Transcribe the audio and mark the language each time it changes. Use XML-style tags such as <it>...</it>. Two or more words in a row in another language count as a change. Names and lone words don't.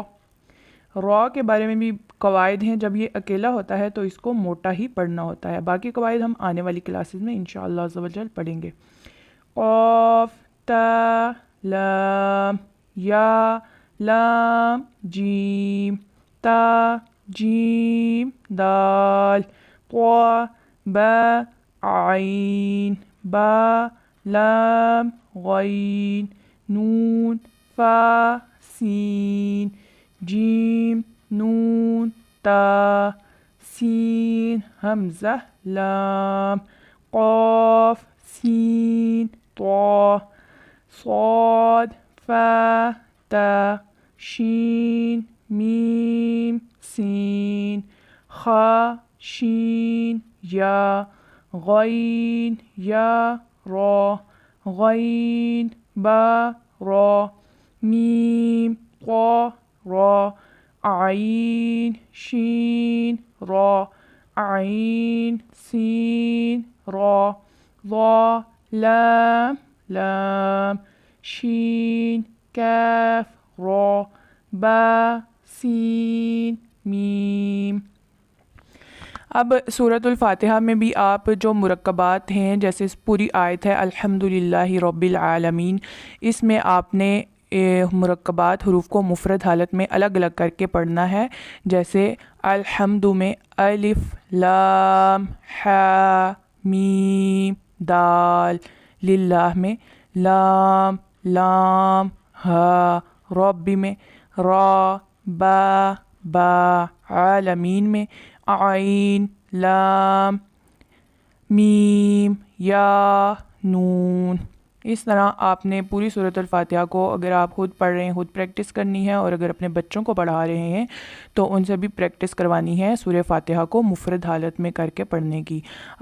<ur>را کے بارے میں بھی قواعد ہیں. جب یہ اکیلا ہوتا ہے تو اس کو موٹا ہی پڑھنا ہوتا ہے. باقی قواعد ہم آنے والی کلاسز میں</ur> <ar>انشاءاللہ عز و جل</ar> <ur>پڑھیں گے. قاف تا لام یا لام جیم تا جیم دال طا با عین با لام غین نون فا سین جیم نون تا سین حمزہ لام قاف سین طا صاد فا تا شین میم سین خا شین یا غین یا را غین با را میم طا را عین شین را عین سین را ضا لام لام شین کاف را با سین میم. اب سورۃ الفاتحہ میں بھی آپ جو مرکبات ہیں جیسے پوری آیت ہے</ur> <ar>الحمدللہ رب العالمین،</ar> <ur>اس میں آپ نے مرکبات حروف کو مفرد حالت میں الگ الگ کر کے پڑھنا ہے. جیسے الحمد میں الف لام حا میم دال، للہ میں لام لام ہا، رب میں را با با، عالمین میں عین لام میم یا نون. اس طرح آپ نے پوری سورۃ الفاتحہ کو اگر آپ خود پڑھ رہے ہیں خود پریکٹس کرنی ہے، اور اگر اپنے بچوں کو پڑھا رہے ہیں تو ان سے بھی پریکٹس کروانی ہے سورہ فاتحہ کو مفرد حالت میں کر کے پڑھنے کی.</ur>